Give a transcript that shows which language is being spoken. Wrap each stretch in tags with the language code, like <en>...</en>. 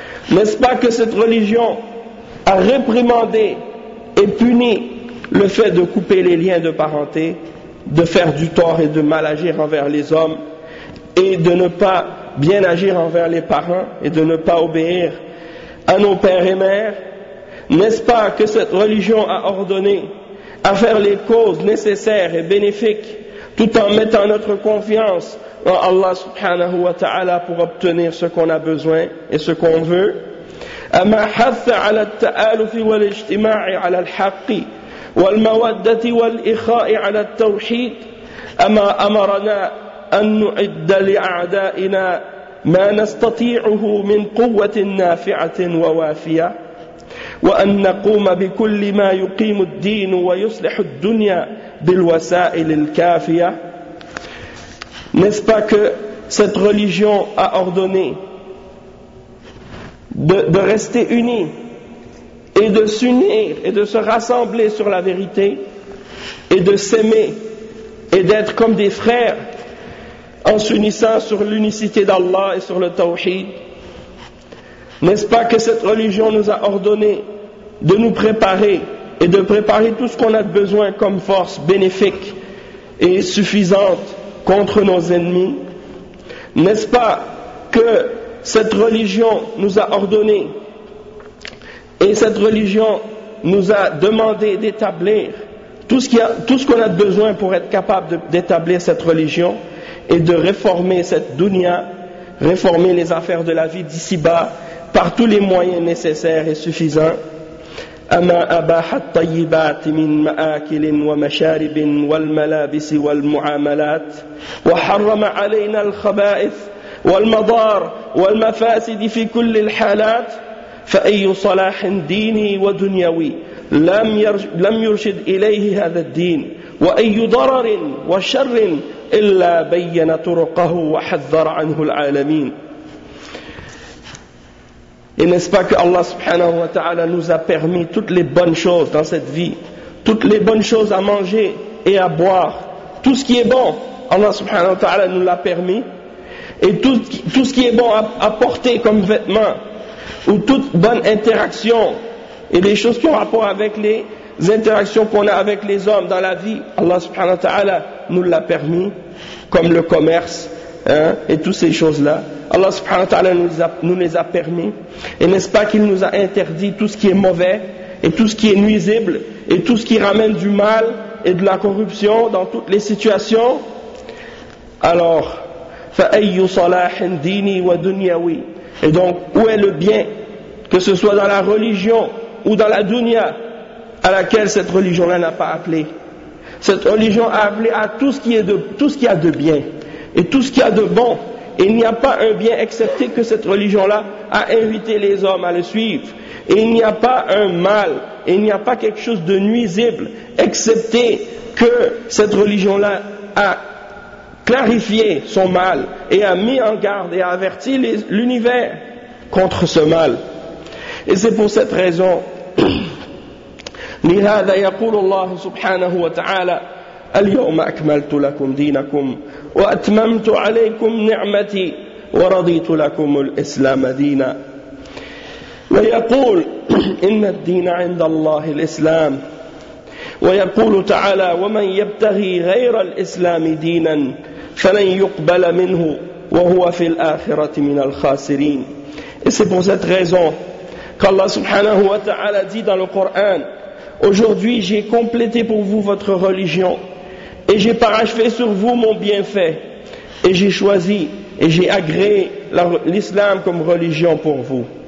<fr>N'est-ce pas que cette religion a réprimandé et puni le fait de couper les liens de parenté, de faire du tort et de mal agir envers les hommes, et de ne pas bien agir envers les parents, et de ne pas obéir à nos pères et mères? N'est-ce pas que cette religion a ordonné à faire les causes nécessaires et bénéfiques, tout en mettant notre confiance en Allah subhanahu wa ta'ala pour obtenir ce qu'on a besoin et ce qu'on veut?</fr> <ar>أما حث على التآلف والاجتماع على الحق والمودة والإخاء على التوحيد أما أمرنا أن نعد لأعدائنا ما نستطيعه من قوة نافعة ووافية وأن نقوم بكل ما يقيم الدين ويصلح الدنيا بالوسائل الكافية.</ar> <fr>N'est-ce pas que cette religion a ordonné de rester unis et de s'unir et de se rassembler sur la vérité et de s'aimer et d'être comme des frères en s'unissant sur l'unicité d'Allah et sur le tawhid? N'est-ce pas que cette religion nous a ordonné de nous préparer et de préparer tout ce qu'on a de besoin comme force bénéfique et suffisante contre nos ennemis? N'est-ce pas que cette religion nous a ordonné et cette religion nous a demandé d'établir tout ce qu'on a besoin pour être capable d'établir cette religion et de réformer cette dunya, réformer les affaires de la vie d'ici-bas par tous les moyens nécessaires et suffisants?</fr> <ar>Ama abahat tayyibat min ma'akil wa masharib wal malabis wal mu'amalat wa harrama alayna al khaba'ith والمضار والمفاسد في كل الحالات فأي صلاح ديني ودنيوي لم يرشد إليه هذا الدين وأي ضرر وشر إلا بين طرقه وحذر عنه العالمين.</ar> <fr>Et n'est-ce pas que Allah subhanahu wa ta'ala nous a permis toutes les bonnes choses dans cette vie, toutes les bonnes choses à manger et à boire, tout ce qui est bon, Allah subhanahu wa ta'ala nous l'a permis. Et tout ce qui est bon à porter comme vêtements, ou toute bonne interaction, et les choses qui ont rapport avec les interactions qu'on a avec les hommes dans la vie, Allah subhanahu wa ta'ala nous l'a permis, comme le commerce, hein, et toutes ces choses-là. Allah subhanahu wa ta'ala nous les a permis. Et n'est-ce pas qu'il nous a interdit tout ce qui est mauvais, et tout ce qui est nuisible, et tout ce qui ramène du mal et de la corruption dans toutes les situations? Alors,</fr> <ar>فأي صلاح ديني ودنيوي.</ar> <fr>Et donc, où est le bien, que ce soit dans la religion ou dans la dunya, à laquelle cette religion-là n'a pas appelé? Cette religion a appelé à tout ce qui a de bien et tout ce qui a de bon. Et il n'y a pas un bien excepté que cette religion-là a invité les hommes à le suivre. Et il n'y a pas un mal, et il n'y a pas quelque chose de nuisible excepté que cette religion-là a clarifié son mal et a mis en garde et a averti l'univers contre ce mal. Et c'est pour cette raison</fr> <ar>لهذا يقول الله سبحانه وتعالى اليوم أكملت لكم دينكم وأتممت عليكم نعمتي ورضيت لكم الإسلام دينا ويقول إن الدين عند الله الإسلام ويقول تعالى ومن يبتغي غير الإسلام دينا فَلَنْ يُقْبَلَ مِنْهُ وَهُوَ فِي الْآخِرَةِ مِنَ الْخَاسِرِينَ.</ar> <fr>Et c'est pour cette raison qu'Allah subhanahu wa ta'ala dit dans le Coran: aujourd'hui j'ai complété pour vous votre religion et j'ai parachevé sur vous mon bienfait et j'ai choisi et j'ai agréé l'islam comme religion pour vous.</fr>